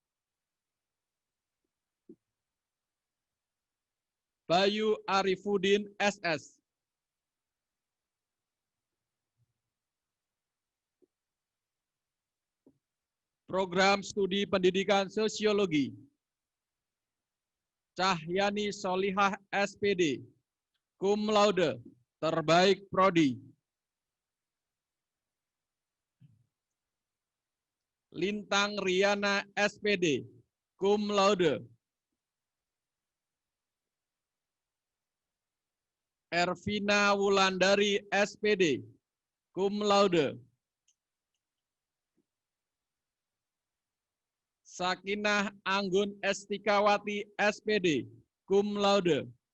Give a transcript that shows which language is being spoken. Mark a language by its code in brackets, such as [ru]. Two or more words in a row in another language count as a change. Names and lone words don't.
[id] Bayu Arifudin SS. Program Studi Pendidikan Sosiologi. Cahyani Solihah SPD, [la] cum laude, [id] terbaik prodi. Lintang Riana SPD, [la] cum laude. [id] Ervina Wulandari SPD, [la] cum laude. [id] Sakinah Anggun Estikawati SPD, [la] cum laude.